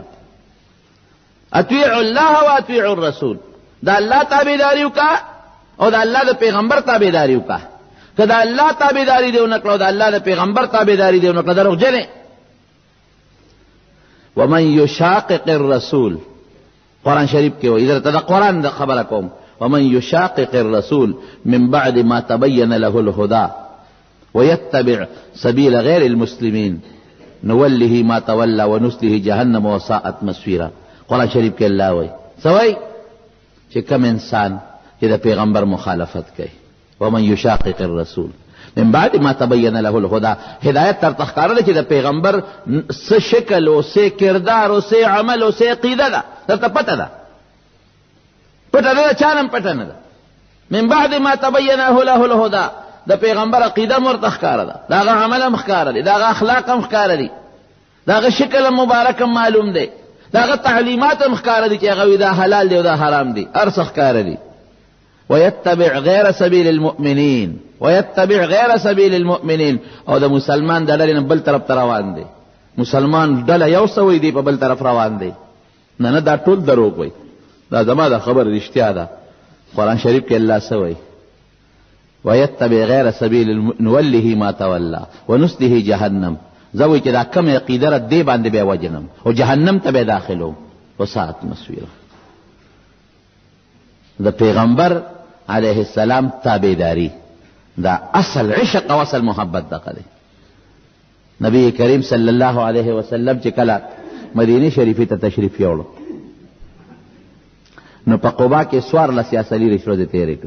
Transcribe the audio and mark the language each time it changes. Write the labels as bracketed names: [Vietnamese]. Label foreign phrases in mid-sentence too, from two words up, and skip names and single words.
[Arabic] اطیعوا الله و اطیعوا الرسول، [Pashto] د الله تابعداري وکړه او د الله د پیغمبر تابعداري وکړه. که د الله تابعداري دې ونه کړه او د الله د پیغمبر تابعداري دې ونه کړه، دروغجن یې. [Arabic] ومن یشاقق الرسول، [Pashto] قرآن شریف کې وایي، درته د قرآن د خبره کوم، [Arabic] ومن يشاقق الرسول من بعد ما تبين له الهدى ويتبع سبيل غير المسلمين نوله ما تولى ونسله جهنم وساءت مصيرا. [Pashto] قرآن شریف کې الله وایي سوای چې کوم انسان چې د پیغمبر مخالفت کوي [Arabic] ومن يشاقق الرسول من بعد ما تبين له الهدى، [Pashto] هدایت تر تخکاره ده چې د پیغمبر څه شکل او څه کردار او څه عمل او څه عقیده ده درته پته ده، پته ده، چانم پته نه ده. [Arabic] من بعد ما تبين له الهدى، [Pashto] د پیغمبر عقیده مرته ښکاره ده، د هغه عمل هم ښکاره دي، د هغه اخلاق هم ښکاره دي، د هغه شکل هم مبارک هم معلوم دی، د هغه تعلیمات هم ښکاره دي چې هغه دا حلال دی او دا حرام دی، هر څه ښکاره دي. [Arabic] ويتبع غير سبيل المؤمنين، ويتبع غير سبيل المؤمنين، [Pashto] او د مسلمان د ډلې نه بل طرف ته روان دی. مسلمان ډله یو سوی دی په بل طرف روان دی. نه نه دا ټول دروغ وي، دا زما د خبر رښتیا ده. قرآن شریف کې الله سوی [Arabic] ويتبع غير سبيل نوله ما تولى ونسله جهنم، [Pashto] زوی چې دا کم عقیده را دی باندې به وجنم او جهنم ته به داخلو [Arabic] وساعت مصيره. [Pashto] د پیغمبر [Arabic] علیه السلام [Pashto] تابعداری دا اصل عشق او اصل محبت دغه دی. نبی کریم [Arabic] صلی الله علیه وسلم [Pashto] چې کله مدینه شریفه ته تشریف یوړو نو په قباء کې سوار لسیاسلی رشوه تیرې کړې.